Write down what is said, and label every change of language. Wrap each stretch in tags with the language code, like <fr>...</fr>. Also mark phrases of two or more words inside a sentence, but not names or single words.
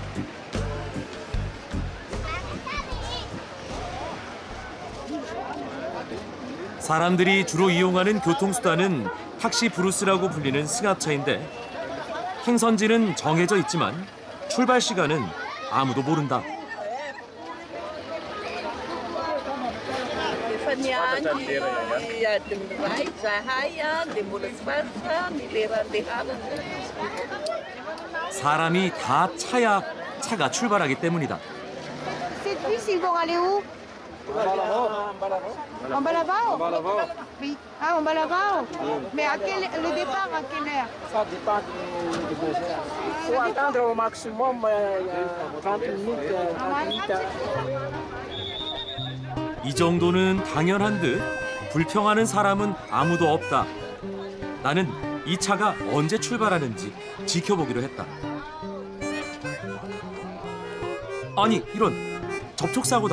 <ko>사람들이 주로 이용하는 교통수단은 탁시 브루스라고 불리는 승합차인데 행선지는 정해져 있지만 출발 시간은 아무도 모른다. 사람이 다 차야 차가 출발하기 때문이다.</ko> <fr>Cette bus, ils vont aller où? En Balabao? Oui. Ah, en Balabao? Mais le départ, à quelle heure? Ça dépend du besoin. Il faut attendre au maximum 30 minutes. 30 minutes.</fr> <ko>이 정도는 당연한 듯 불평하는 사람은 아무도 없다. 나는 이 차가 언제 출발하는지 지켜보기로 했다. 아니, 이런 접촉사고다.</ko>